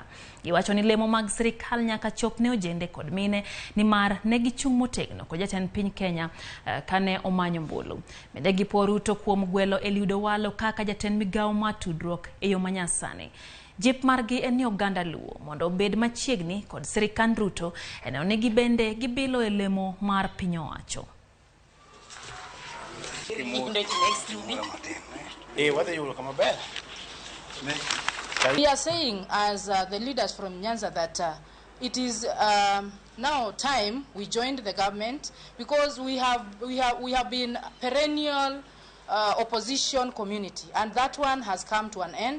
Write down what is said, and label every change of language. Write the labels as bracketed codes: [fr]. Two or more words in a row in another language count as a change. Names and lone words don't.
[luo] Giwacho ni lemo mag sirikal nyaka chop ne ojende kod mine ni mar ne gichung' motegno kod jatend piny Kenya kane omanyo mbulu. Bende gipo Ruto kuom gwelo Jo-UDA kaka jatend migawo mar tudruok e yo manyasani. Jip margi en ni Oganda Luo mondo obed machiegni kod sirikand Ruto ene onegi bende gibilo e lemo mar piny owacho. [en] We are saying as the leaders from Nyanza that it is now time we joined the government, because we have been perennial opposition community, and that one has come to an end.